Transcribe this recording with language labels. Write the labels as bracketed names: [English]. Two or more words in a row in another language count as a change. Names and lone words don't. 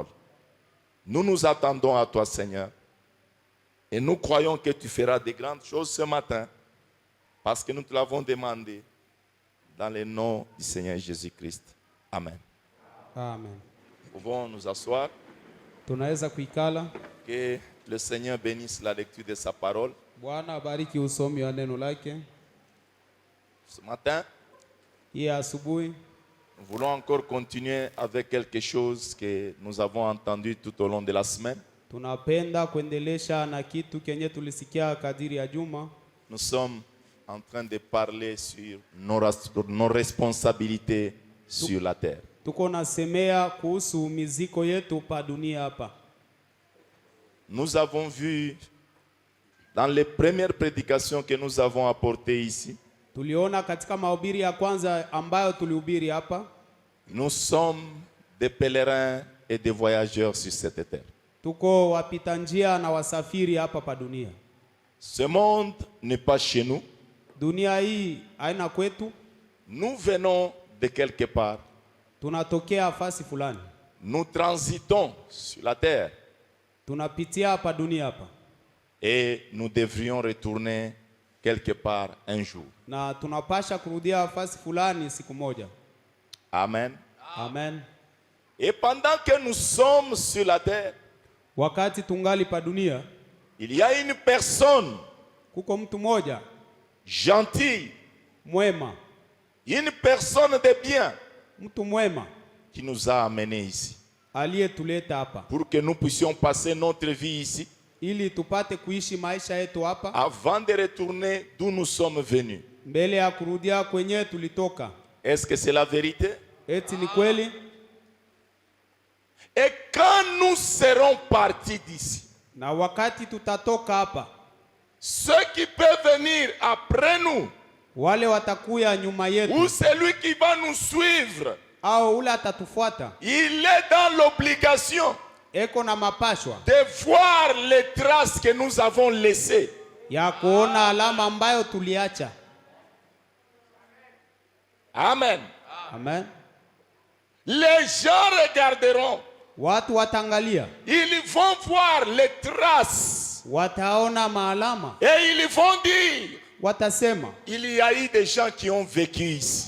[French] Nous nous attendons à toi, Seigneur. Et nous croyons que tu feras de grandes choses ce matin. Parce que nous te l'avons demandé dans le nom du Seigneur Jésus-Christ. Amen. Amen. Nous pouvons nous asseoir. [Swahili] Tunaweza kuikala. [French] Que le Seigneur bénisse la lecture de sa parole. [Swahili] Bwana abariki usomi wa neno lake. [French] Ce matin, [Swahili] Hii asubuhi [French] nous voulons encore continuer avec quelque chose que nous avons entendu tout au long de la semaine. [Swahili] tunapenda kuendelesha na kitu kenye tulisikia kadiri ya juma. [French] Nous sommes en train de parler sur nos responsabilités sur la terre. [Swahili] Tuko nasemea kuhusu miziko yetu pa dunia hapa. [French] Nous avons vu dans les premières prédications que nous avons apportées ici, [Swahili] tuliona katika mahubiri ya kwanza ambayo tulihubiri hapa, [French] nous sommes des pèlerins et des voyageurs sur cette terre. [Swahili] tuko wapita njia na wasafiri hapa pa dunia. [French] Ce monde n'est pas chez nous. [Swahili] Dunia hii haina kwetu. [French] Nous venons de quelque part. [Swahili] Tunatokea fasi fulani. [French] Nous transitons sur la terre. [Swahili] Tunapitia hapa dunia hapa. [French] Et nous devrions retourner quelque part un jour. [Swahili] Na tunapasha kurudia fasi fulani siku moja. [French] Amen. [Swahili] Amen. [French] Et pendant que nous sommes sur la terre, [Swahili] wakati tungali pa dunia, [French] il y a une personne [Swahili] kuko mtu moja [French] gentille, [Swahili] mwema, [French] une personne de bien, [Swahili] mtu mwema [French] qui nous a amenés ici [Swahili] aliyetuleta hapa [French] pour que nous puissions passer notre vie ici, [Swahili] ili tupate kuishi maisha yetu hapa [French] avant de retourner d'où nous sommes venus. [Swahili] mbele ya kurudia kwenye tulitoka. [French] Est-ce que c'est la vérité? [Swahili] Eti ni kweli? [French] Et quand nous serons partis d'ici, [Swahili] Na wakati tutatoka hapa, [French] ceux qui peuvent venir après nous, [Swahili] wale watakuya nyuma yetu, [French] ou celui qui va nous suivre, [Swahili] au ule atatufuata, [French] il est dans l'obligation [Swahili] eko na mapashwa [French] de voir les traces que nous avons laissées. [Swahili] ya kuona alama ambayo tuliacha. [French] Amen. [Swahili] Amen. [French] Les gens regarderont. [Swahili] Watu watangalia, [French] Ils vont voir les traces. [Swahili] wataona maalama, [French] Et ils vont dire, [Swahili] watasema [French] il y a eu des gens qui ont vécu ici.